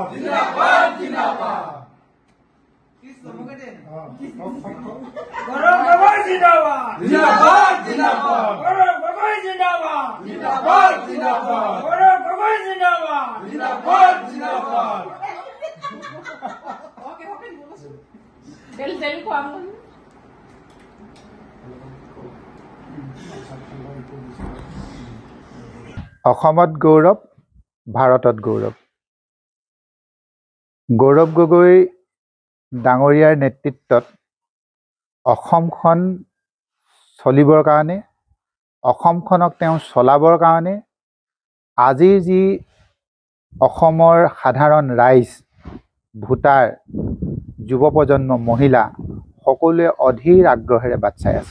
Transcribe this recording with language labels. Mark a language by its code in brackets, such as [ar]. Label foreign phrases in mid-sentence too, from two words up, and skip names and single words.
[hi] जिंदाबाद जिंदाबाद, गौरव गोगोई जिंदाबाद, जिंदाबाद जिंदाबाद, गौरव गोगोई जिंदाबाद, जिंदाबाद जिंदाबाद, गौरव गोगोई जिंदाबाद, जिंदाबाद जिंदाबाद। [as] অসমত গৌৰৱ, ভাৰতত গৌৰৱ। গৌৰৱ গগৈ ডাঙৰীয়াৰ নেতৃত্বত অসমখন চলিবৰ কাৰণে, অসমখনক তেওঁ চলাবৰ কাৰণে আজিৰ যি অসমৰ সাধাৰণ ৰাইজ, ভোটাৰ, যুৱ প্ৰজন্ম, মহিলা সকলোৱে অধীৰ আগ্ৰহেৰে বাট চাই আছে।